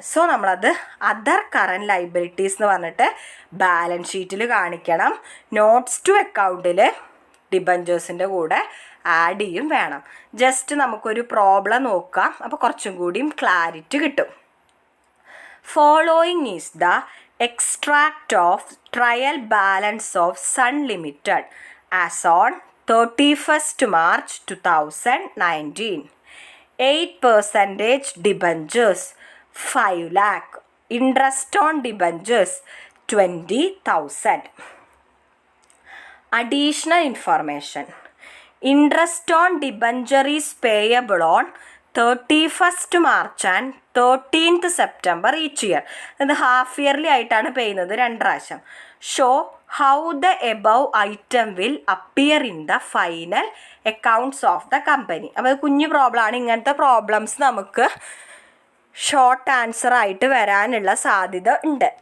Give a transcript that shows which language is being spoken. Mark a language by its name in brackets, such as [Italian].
[Malayalam] So നമ്മളത് other current liabilities എന്ന് പറഞ്ഞിട്ട് ബാലൻസ് ഷീറ്റിൽ കാണിക്കണം. നോട്ട്സ് ടു അക്കൗണ്ടിൽ ഡിബഞ്ചേഴ്സിൻ്റെ കൂടെ ആഡ് ചെയ്യും വേണം. ജസ്റ്റ് നമുക്കൊരു പ്രോബ്ലം നോക്കാം, അപ്പോൾ കുറച്ചും കൂടിയും ക്ലാരിറ്റി കിട്ടും. [English] Following is the extract of trial balance of Sun Limited as on 31st March 2019. 8% debentures 5 lakh. Interest on debentures 20,000. Additional information. Interest on debenture is payable on 31st March and 13th September each year. [Malayalam] അത് half yearly ആയിട്ടാണ് ചെയ്യുന്നത്, 2 പ്രാവശ്യം. [English] Show how the above item will appear in the final accounts of the company. [Malayalam] അപ്പോൾ അത് കുഞ്ഞു പ്രോബ്ലമാണ്. ഇങ്ങനത്തെ problems നമുക്ക് ഷോർട്ട് ആൻസർ ആയിട്ട് വരാനുള്ള സാധ്യത ഉണ്ട്.